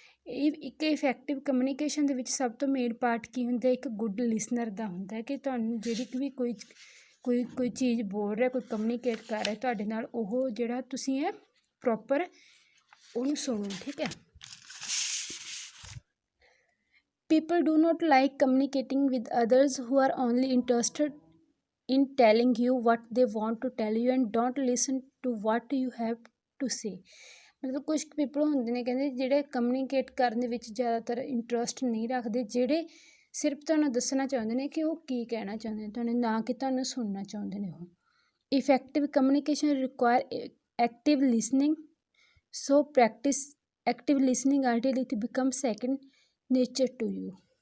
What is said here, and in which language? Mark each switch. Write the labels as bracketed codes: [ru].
[pa] ਇੱਕ effective communication ਦੇ ਵਿੱਚ ਸਭ ਤੋਂ ਮੇਨ ਪਾਰਟ ਕੀ ਹੁੰਦਾ ਇੱਕ ਗੁੱਡ ਲਿਸਨਰ ਦਾ ਹੁੰਦਾ ਕਿ ਤੁਹਾਨੂੰ ਜਿਹੜੀ ਵੀ ਕੋਈ ਚੀਜ਼ ਬੋਲ ਰਿਹਾ ਕੋਈ ਕਮਿਊਨੀਕੇਟ ਕਰ ਰਿਹਾ ਤੁਹਾਡੇ ਨਾਲ ਉਹ ਜਿਹੜਾ ਤੁਸੀਂ ਹੈ ਪ੍ਰੋਪਰ ਉਹਨੂੰ ਸੁਣੋ ਠੀਕ ਹੈ। [en] People do not like communicating with others who are only interested in telling you what they want to tell you and don't listen to what you have to say। [pa] ਮਤਲਬ ਕੁਛ ਪੀਪਲ ਹੁੰਦੇ ਨੇ ਕਹਿੰਦੇ ਜਿਹੜੇ ਕਮਿਊਨੀਕੇਟ ਕਰਨ ਦੇ ਵਿੱਚ ਜ਼ਿਆਦਾਤਰ ਇੰਟਰਸਟ ਨਹੀਂ ਰੱਖਦੇ ਜਿਹੜੇ ਸਿਰਫ ਤੁਹਾਨੂੰ ਦੱਸਣਾ ਚਾਹੁੰਦੇ ਨੇ ਕਿ ਉਹ ਕੀ ਕਹਿਣਾ ਚਾਹੁੰਦੇ ਨੇ ਤੁਹਾਨੂੰ ਨਾ ਕਿ ਤੁਹਾਨੂੰ ਸੁਣਨਾ ਚਾਹੁੰਦੇ ਨੇ ਉਹ। [en] Effective communication require active listening so practise active listening until it becomes second nature to you.